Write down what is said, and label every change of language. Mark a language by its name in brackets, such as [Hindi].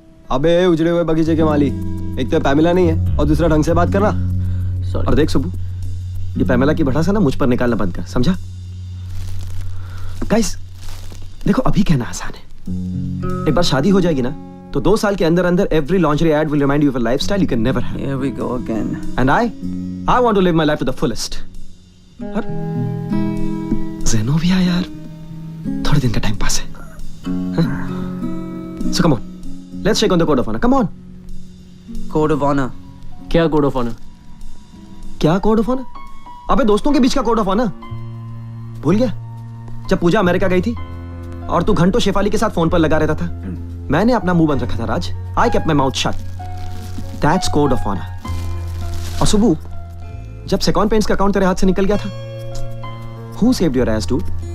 [Hindi] अबे उजड़े हुए बगीचे के माली, एक तो पैमिला नहीं है और दूसरा ढंग से बात करना. और देख सुबू, ये पैमिला की भड़ास है ना मुझ पर निकालना बंद कर, समझा? गाइस देखो, अभी कहना आसान है, एक बार शादी हो जाएगी ना तो 2 साल के अंदर अंदर [English] Every lingerie ad will remind you of a lifestyle you can never have. Here we go again. And I want to live my life to the fullest. [Hindi] और ज़ेनोबिया यार, थोड़े दिन का टाइम पास है. [English] So come on, let's check on the code of honor. Come on. Code of honor. [Hindi] क्या code of honour? क्या code of honor? अबे दोस्तों के बीच का code of honor. भूल गया? जब पूजा अमेरिका गई थी और तू घंटों शेफाली के साथ फोन पर लगा रहता था, मैंने अपना मुंह बंद रखा था राज. [English] I kept my mouth shut. That's code of honor. [Hindi] और सुबह जब सेकॉन पेंट्स का अकाउंट तेरे हाथ से निकल गया था, [English] who saved your ass dude?